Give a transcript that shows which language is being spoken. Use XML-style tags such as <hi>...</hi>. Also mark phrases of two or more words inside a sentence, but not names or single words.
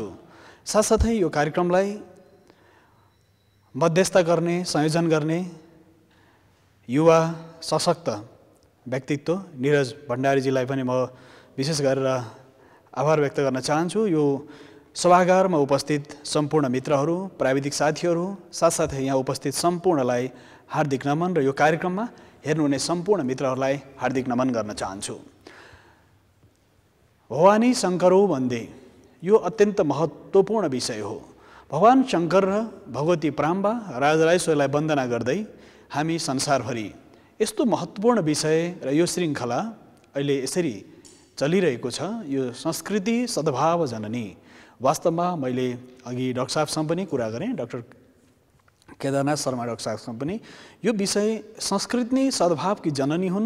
<ne>साथसाथै यो कार्यक्रमलाई मध्यस्थता गर्ने, संयोजन गर्ने युवा सशक्त व्यक्तित्व निरज भण्डारीजीलाई पनि म विशेष गरेर आभार व्यक्त गर्न चाहन्छु। यो सभागारमा उपस्थित सम्पूर्ण मित्रहरू, प्राविधिक साथीहरू, साथसाथै यहाँ उपस्थित सम्पूर्णलाई हार्दिक नमन र यो कार्यक्रममा हेर्नुहुने सम्पूर्ण मित्रहरूलाई हार्दिक नमन गर्न चाहन्छु।</ne> <sa>भवानी शङ्करौ वन्दे,</sa> <ne>यो अत्यन्त महत्त्वपूर्ण विषय हो। भगवान शङ्कर र भगवती प्राम्बा राजराजेश्वरीलाई वन्दना गर्दै हामी संसारभरि यस्तो महत्त्वपूर्ण विषय र यो श्रृङ्खला अहिले यसरी चलिरहेको छ। यो संस्कृति सद्भाव जननी, वास्तवमा मैले अघि डाक्टर साहबसँग पनि कुरा गरेँ, डाक्टर केदारनाथ शर्मा डाक्टर साहबसँग पनि, यो विषय संस्कृति नै सद्भावकी जननी हुन्।</ne>